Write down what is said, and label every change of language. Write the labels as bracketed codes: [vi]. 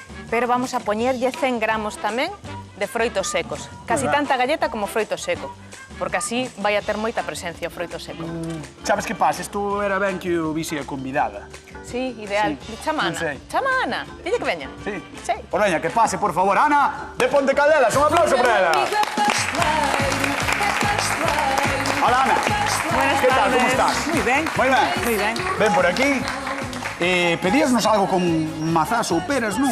[gl] Pero vamos a poñerlle 100 gramos tamén de froitos secos. Casi tanta galleta como froito seco, porque así vai a ter moita presencia o froito seco. Sabes que pasa? Isto era ben que o vise a convidada. Sí, ideal. Sí. Chama Non sei. Ana. Chama Ana. Dille que veña. Sí. Sí. Por veña, que pase, por favor. Ana, de Ponte Caldelas, un aplauso para ela. [es] Hola, Ana. Buenas ¿Qué tal? tardes. ¿Cómo estás? Muy bien. Muy bien. Muy bien. [gl] Ven por aquí. Pedíasnos algo con mazás ou peras, non?